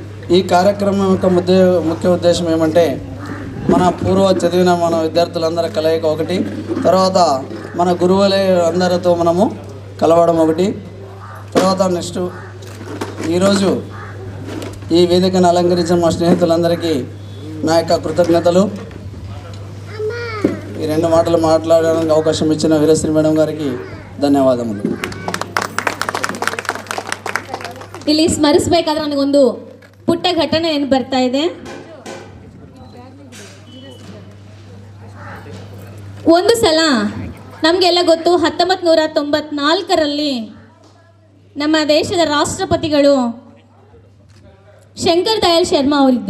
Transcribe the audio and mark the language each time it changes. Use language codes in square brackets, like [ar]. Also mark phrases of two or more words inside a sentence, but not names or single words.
[te] ఈ కార్యక్రమం యొక్క ముఖ్య ఉద్దేశం ఏమంటే మన పూర్వ చదివిన మన విద్యార్థులందరి కలయిక ఒకటి, తర్వాత మన గురువులే అందరితో మనము కలవడం ఒకటి, తర్వాత నెక్స్ట్ ఈరోజు ఈ వేదికను అలంకరించిన మా స్నేహితులందరికీ నా యొక్క కృతజ్ఞతలు. ఈ 2 మాటలు మాట్లాడడానికి అవకాశం ఇచ్చిన వీరశ్రీ మేడం గారికి ಧನ್ಯವಾದಗಳು. [kn] ಇಲ್ಲಿ ಸ್ಮರಿಸಬೇಕಾದ್ರೆ ನನಗೊಂದು ಪುಟ್ಟ ಘಟನೆ ಏನು ಬರ್ತಾ ಇದೆ. ಒಂದು ಸಲ ನಮಗೆಲ್ಲ ಗೊತ್ತು 1994ರಲ್ಲಿ ನಮ್ಮ ದೇಶದ ರಾಷ್ಟ್ರಪತಿಗಳು ಶಂಕರ್ ದಯಾಳ್ ಶರ್ಮಾ ಅವರಿದ್ದು.